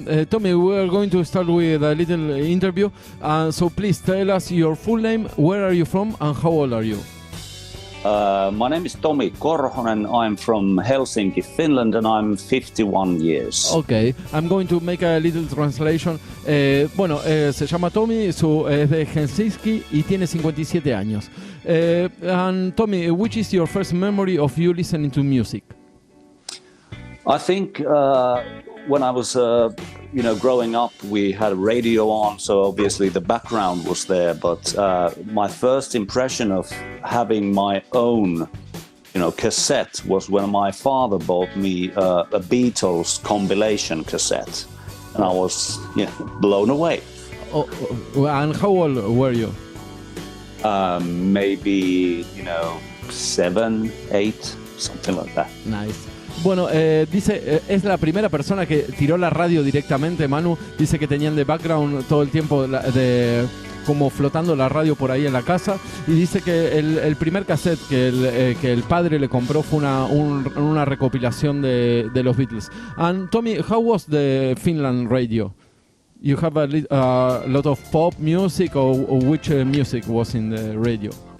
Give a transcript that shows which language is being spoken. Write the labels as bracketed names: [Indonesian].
[English] Tommy, we are going to start with a little interview. So please tell us your full name, where are you from, and how old are you? My name is Tomi Korhonen. I'm from Helsinki, Finland, and I'm 51 years. Okay, I'm going to make a little translation. [Spanish] Se llama Tommy, es de Helsinki y tiene 57 años. [English] And Tommy, which is your first memory of you listening to music? I think when I was, growing up, we had a radio on, so obviously the background was there. But my first impression of having my own, cassette was when my father bought me a Beatles compilation cassette, and I was, blown away. Oh, and how old were you? Maybe, 7, 8, something like that. Nice. [Spanish] Bueno, dice, es la primera persona que tiró la radio directamente, Manu. Dice que tenían de background todo el tiempo como flotando la radio por ahí en la casa. Y dice que el primer cassette que el padre le compró fue una recopilación de los Beatles. [English] And Tommy, how was the Finland radio? You have a lot of pop music, or which music was in the radio?